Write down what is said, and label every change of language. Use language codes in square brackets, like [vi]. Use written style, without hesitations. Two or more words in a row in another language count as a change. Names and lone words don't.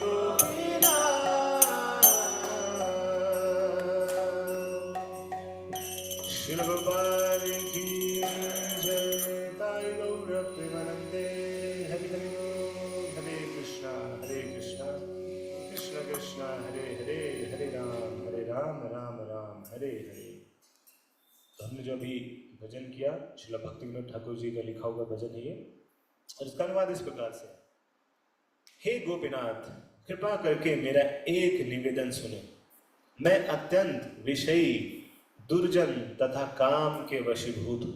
[bn] গোপীনাথ শিল গোপাল কি জয় তাই গৌর প্রেমানন্দে হরি হরি হরে কৃষ্ণ কৃষ্ণ কৃষ্ণ हरे हरे हरे राम राम राम हरे हरे। [hi] तो हमने जो अभी भजन किया श्रील भक्ति विनोद ठाकुर जी का लिखा हुआ भजन है ये, और इसका अनुवाद इस प्रकार से। हे गोपीनाथ, कृपा करके मेरा एक निवेदन सुने। मैं अत्यंत विषयी दुर्जन तथा काम के वशीभूत हूँ।